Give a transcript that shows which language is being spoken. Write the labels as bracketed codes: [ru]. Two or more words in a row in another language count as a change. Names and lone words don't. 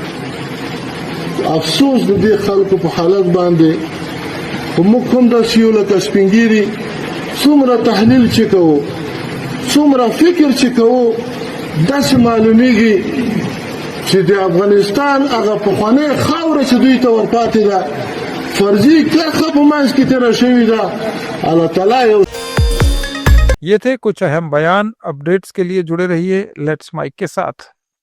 [ps] افسوس د دې خلکو په حالت باندې خو موږ هم داسې یو لکه سپین ږیري څومره تحلیل چې کوو څومره فکر چې کوو داسې معلومیږي چې د افغانستان هغه پخوانۍ خاوره چې دوی ته ورپاتې ده فرضي کرښه په منځ کې تېره شوې ده الله تعالی یو [ur] یہ تھے کچھ اہم بیان. اپڈیٹس کے لیے جڑے رہیے لیٹس مائیک کے ساتھ.